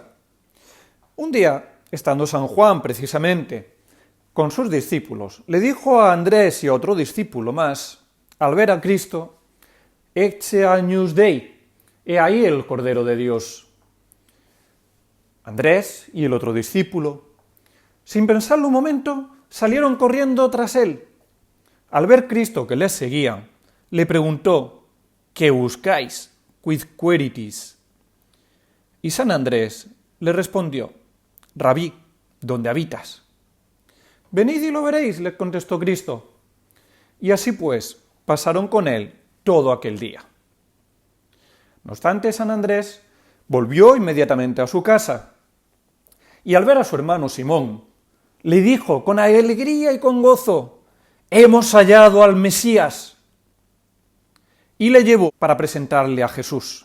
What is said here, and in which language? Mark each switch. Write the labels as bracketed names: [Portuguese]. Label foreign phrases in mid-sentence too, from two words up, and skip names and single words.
[Spanish] Un día, estando San Juan precisamente con sus discípulos, le dijo a Andrés y a otro discípulo más, al ver a Cristo, [Latin] «Ecce agnus Dei», [Spanish] he ahí el Cordero de Dios. Andrés y el otro discípulo, sin pensarlo un momento, salieron corriendo tras él. Al ver Cristo que les seguía, le preguntó, «¿Qué buscáis? [Latin] Quid queritis?» [Spanish] Y San Andrés le respondió, «Rabí, ¿dónde habitas?» «Venid y lo veréis», le contestó Cristo. Y así pues, pasaron con él todo aquel día. No obstante, San Andrés volvió inmediatamente a su casa, y al ver a su hermano Simón, le dijo con alegría y con gozo, «Hemos hallado al Mesías», y le llevó para presentarle a Jesús.